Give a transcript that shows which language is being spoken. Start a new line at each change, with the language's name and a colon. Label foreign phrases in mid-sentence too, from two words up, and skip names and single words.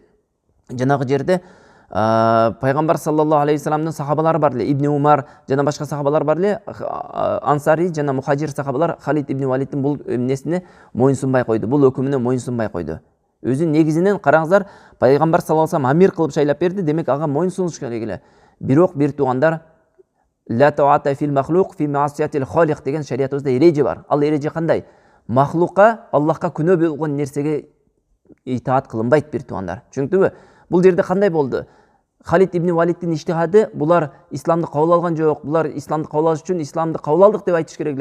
Kyrgyz: Жанагы жерде пайгамбар
Arabic: صلى الله عليه وسلم
Kyrgyz: сахабалары бар эле, Ибн Умар жана башка сахабалар бар эле, Ансари жана Мухажир сахабалар Халид ибн Валидтин бул эмнесине моюнсунбай койду, бул өкүмүнө моюнсунбай койду. Өзү негизинен караңыздар, пайгамбар
Arabic: صلى الله عليه وسلم
Kyrgyz: амир кылып шайлап берди, демек ага моюнсунуш керек эле. Бирок бир туугандар
Arabic: لا طاعة للمخلوق في معصية الخالق
Kyrgyz: деген шариятыбызда эреже бар. Ал эреже кандай? Махлукка, Аллахка күнөө болгон нерсеге итаат кылынбайт бир туугандар. Түшүнүктүбү? Бул жерде кандай болду? Халид ибн Валидтин иштихады, булар исламды кабыл алган жок, булар исламды кабыл алыш үчүн исламды кабыл алдык деп айтыш керек эле.